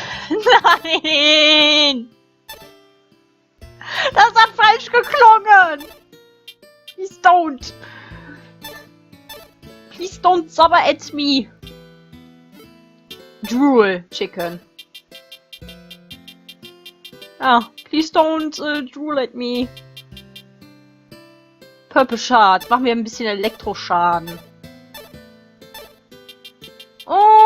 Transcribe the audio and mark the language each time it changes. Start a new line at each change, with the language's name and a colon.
German: Nein! Das hat falsch geklungen!
English: Please don't! Please don't sabber at me! Drool, Chicken. Ah, please don't drool at me. Purple Shard.
German: Machen wir ein bisschen Elektroschaden. Und...